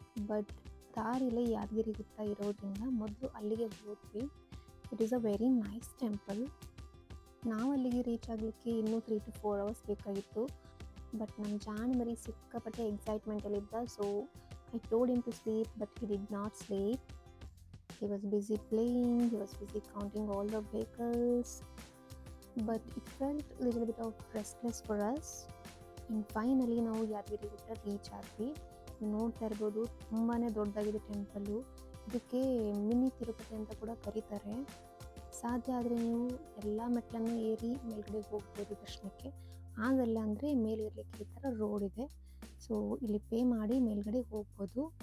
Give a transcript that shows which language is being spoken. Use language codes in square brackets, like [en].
[kn] But ದಾರಿಲೇ Yadgir ಗುಟ್ಟ ಇರೋದ್ರಿಂದ ಮೊದಲು ಅಲ್ಲಿಗೆ ಹೋದ್ವಿ. [en] It is a very nice temple. [kn] ನಾವು ಅಲ್ಲಿಗೆ ರೀಚ್ ಆಗಲಿಕ್ಕೆ ಇನ್ನೂ [en] 3 to 4 hours [kn] ಬೇಕಾಗಿತ್ತು. ಬಟ್ ನಮ್ಮ ಜಾನ್ ಮರಿ ಸಿಕ್ಕಾಪಟ್ಟೆ ಎಕ್ಸೈಟ್ಮೆಂಟಲ್ಲಿದ್ದ. [en] So I told him to sleep but he did not sleep. He was busy playing, he was busy counting all the vehicles, but it felt a little bit of restless for us. And finally [kn] ನಾವು Yadgir ಗುಟ್ಟ reach ಆದ್ವಿ. ನೋಡ್ತಾ ಇರ್ಬೋದು, ತುಂಬಾ ದೊಡ್ಡದಾಗಿದೆ temple. ಇದಕ್ಕೆ mini Tirupati ಅಂತ ಕೂಡ ಕರೀತಾರೆ. ಸಾಧ್ಯ ಆದರೆ ನೀವು ಎಲ್ಲ ಮೆಟ್ಲನ್ನು ಏರಿ ಮೇಲ್ಗಡೆ ಹೋಗ್ಬೋದು ದರ್ಶನಕ್ಕೆ. ಆಗಲ್ಲ ಅಂದರೆ ಮೇಲೆ ಇರಲಿಕ್ಕೆ ಈ ಥರ ರೋಡ್ ಇದೆ. ಸೊ ಇಲ್ಲಿ ಪೇ ಮಾಡಿ ಮೇಲ್ಗಡೆ ಹೋಗ್ಬೋದು.